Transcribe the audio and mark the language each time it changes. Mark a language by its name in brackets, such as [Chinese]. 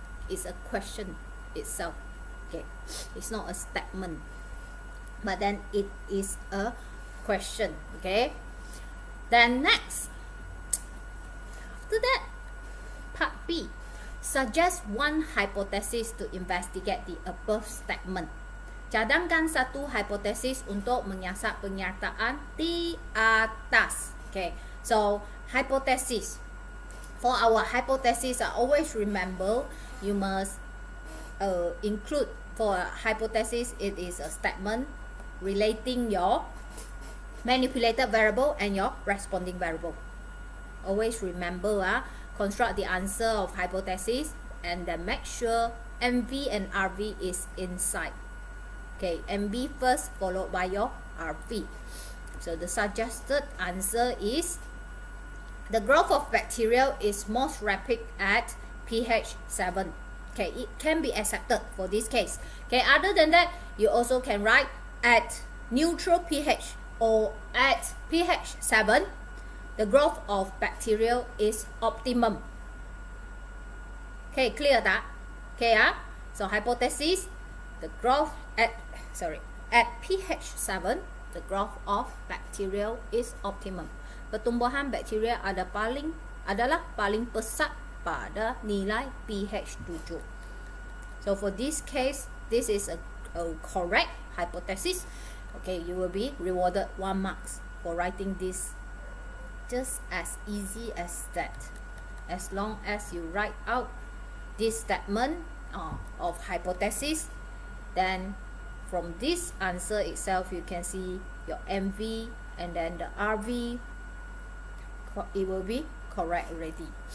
[English] It's a question itself. Okay, it's not a statement, but then it is a question. Okay, then next, after that, part B, suggest one hypothesis to investigate the above statement. [Malay] Cadangkan satu hipotesis untuk menyiasat pernyataan di atas. [English] Okay, so hypothesis. For our hypothesis, I always remember you must include, for a hypothesis, it is a statement relating your manipulated variable and your responding variable. Always remember, construct the answer of hypothesis and then make sure MV and RV is inside. Okay, MV first followed by your RV. So the suggested answer is the growth of bacteria is most rapid at pH 7. Okay, it can be accepted for this case. Okay, other than that, you also can write at neutral pH or at pH 7, the growth of bacteria is optimum. Okay, clear that? Okay, so hypothesis, the growth at pH 7, the growth of bacteria is optimum. [Malay] Pertumbuhan bakteria adalah paling pesat pada nilai pH 7. [English] So for this case, this is a correct hypothesis. Okay, you will be rewarded 1 marks for writing this. Just as easy as that. As long as you write out this statement of hypothesis, then from this answer itself, you can see your MV and then the RV. It will be correct already.